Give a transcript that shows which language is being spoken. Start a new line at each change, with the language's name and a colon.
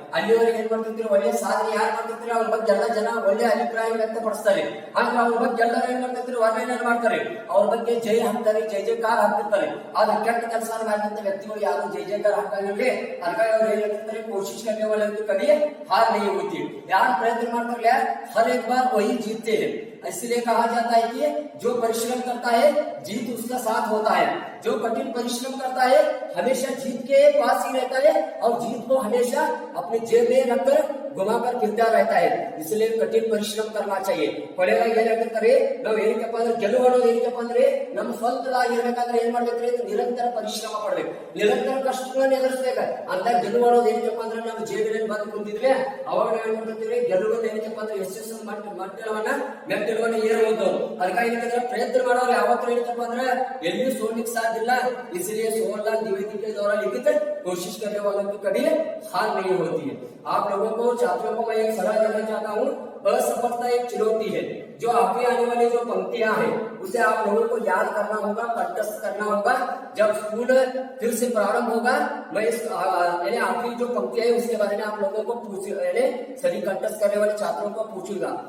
Kannada: ಅಲ್ಲಿವರೆಗೆ ಏನ್ ಮಾಡ್ತಿರ್ತೀರಿ, ಒಳ್ಳೆಯ ಸಾಧನೆ ಯಾರು ಮಾಡ್ತಿರ್ತೀರಿ ಅವ್ರ ಬಗ್ಗೆ ಎಲ್ಲ ಜನ ಒಳ್ಳೆಯ ಅಭಿಪ್ರಾಯ ವ್ಯಕ್ತಪಡಿಸ್ತಾರೆ. ಅಂದ್ರೆ ಅವ್ರ ಬಗ್ಗೆ ಎಲ್ಲರೂ ಏನ್ ಮಾಡ್ತಿರ್ತೀರಿ, ವರ್ಣನೆ ಮಾಡ್ತಾರೆ, ಅವ್ರ ಬಗ್ಗೆ ಜೈ ಹಾಕ್ತಾರೆ, ಜೈ ಜಯಕಾರ ಹಾಕ್ತಿರ್ತಾರೆ. ಆದ್ರೆ ಕೆಟ್ಟ ಕೆಲಸ ಮಾಡಿದಂತ ವ್ಯಕ್ತಿಗಳು ಯಾರು ಜೈ ಜಯಕಾರ ಹಾಕಾಗಿರ್ಲಿ, ಅದಕ್ಕಾಗಿ ಅವ್ರು ಏನ್ ಹೇಳ್ತಾರೆ,
Hindi: ಕೋಶಿಶ್ करने वाले को कभी हार नहीं होती। यार प्रयत्न करते हैं, हर एक बार वही जीतते हैं। इसलिए कहा जाता है कि जो परिश्रम करता है जीत उसका साथ होता है। जो कठिन परिश्रम करता है हमेशा जीत के पास ही रहता है और जीत को हमेशा अपने जेब में रखकर घुमाकर फिरता रहता है। इसलिए कठिन परिश्रम करना चाहिए।
Kannada: ಕೊನೆಯದಾಗಿ ಏನ್ ಹೇಳ್ತಾರೆ, ನಾವು ಏನಕ್ಕಪ್ಪ ಅಂದ್ರೆ ಗೆಲುವು ಅನ್ನೋದು ಏನಕ್ಕಪ್ಪ ಅಂದ್ರೆ ನಮ್ಮ ಸ್ವಂತದಾಗಿರ್ಬೇಕಾದ್ರೆ ಏನ್ ಮಾಡ್ಬೇಕ್ರಿ, ನಿರಂತರ ಪರಿಶ್ರಮ ಪಡ್ಬೇಕು, ನಿರಂತರ ಕಷ್ಟಗಳನ್ನ ಎದುರಿಸ್ಬೇಕು. ಅಂತ ಗೆಲುವು ಅನ್ನೋದು ಏನಕ್ಕಪ್ಪ ಅಂದ್ರೆ ನಾವು ಜೇಬಿನಲ್ಲಿ ಬಂದು ಕುಂತಿದ್ರೆ ಅವಾಗ ನಾವ್ ಏನ್ ಮಾಡ್ತಿರ್ತೀವಿ, ಗೆಲುವನ್ನು ಏನಕ್ಕಪ್ಪ ಅಂದ್ರೆ ಯಶಸ್ಸು ಮೆಟ್ಟಲವನ್ನ ಏರುವುದು. ಅದಕ್ಕಾಗಿ ಏನಂದ್ರೆ ಪ್ರಯತ್ನ ಮಾಡೋರು ಯಾವತ್ತೂ ಏನಕ್ಕಪ್ಪ ಅಂದ್ರೆ ಎಲ್ಲಿಯೂ ಸೋಲಿಕ್ಕೆ ಸಾಧ್ಯ ಇಲ್ಲ.
Hindi: इसलिए सोमनाथ द्विवेदी के द्वारा लिखित कोशिश करने वालों की कभी हार नहीं होती है। आप लोगों को, छात्रों को मैं एक सलाह देना चाहता हूँ, असफलता एक चुनौती है। जो आगे आने वाली जो पंक्तियां हैं उसे आप लोगों को याद करना होगा, कंठस्थ करना होगा। जब स्कूल फिर से प्रारंभ होगा, मैं इस आखिरी जो पंक्तियां है उसके बारे में आप लोगों को सभी कंठस्थ करने वाले छात्रों को पूछूंगा।